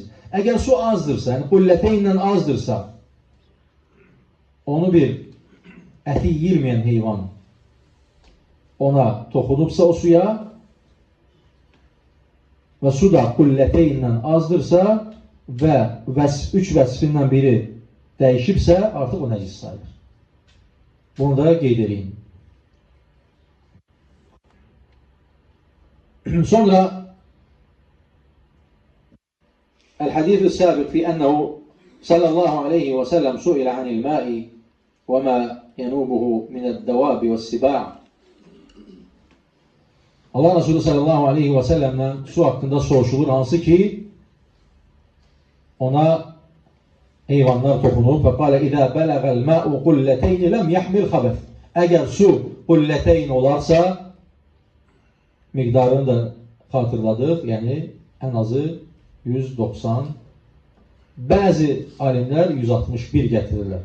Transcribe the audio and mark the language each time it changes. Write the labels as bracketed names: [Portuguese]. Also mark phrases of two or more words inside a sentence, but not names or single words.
[Azerbaijani] Əgər su azdırsa, yəni qulləteynlə azdırsa, onu bir əti yiyilməyən heyvan ona toxunubsa o suya və su da qulləteynlə azdırsa və üç vəsfindən biri dəyişibsə, artıq o nəcis sayılır. Bunu da qeyd edeyim. Sonra [Arabic] الحديث السابق في أنه صلى الله عليه وسلم سئل عن الماء وما ينوبه من الدواب والسباع'. [Azerbaijani] Allah Resulü [Arabic] صلى الله عليه وسلم'den [Azerbaijani] su hakkında soruşulur, hansı ki ona heyvanlar toxunub və [Arabic] قال إذا بلغ الماء قلتين لم يحمل الخبث. [Azerbaijani] Əgər su qulləteyn olarsa, miqdarını da xatırladıq, yəni ən azı 190, bəzi alimlər 161 gətirirlər.